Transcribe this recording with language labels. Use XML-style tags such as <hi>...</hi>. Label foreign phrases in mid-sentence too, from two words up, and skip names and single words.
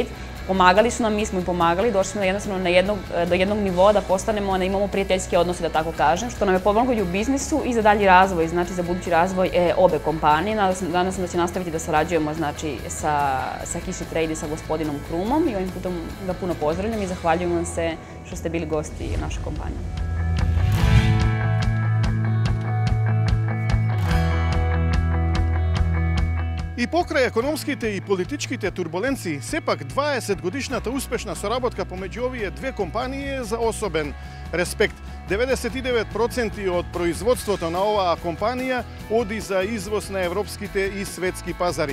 <sr>Pomagali su nam, mi smo im pomagali, došli smo jednostavno do jednog nivoa da postanemo, da imamo prijateljske odnose, da tako kažem, što nam je pomoglo i u biznisu i za dalji razvoj, znači za budući razvoj obe kompanije. Nadam se da će nastaviti da sarađujemo znači, sa Kiši Trade i sa gospodinom Krumom i ovim putem ga puno pozdravljam i zahvaljujem vam se što ste bili gosti naše kompanije.</sr> <mk>И покрај економските и политичките турбуленции, сепак 20-годишната успешна соработка помеѓу овие две компании е за особен респект. 99% од производството на оваа компанија оди за извоз на европските и светски пазари.</mk>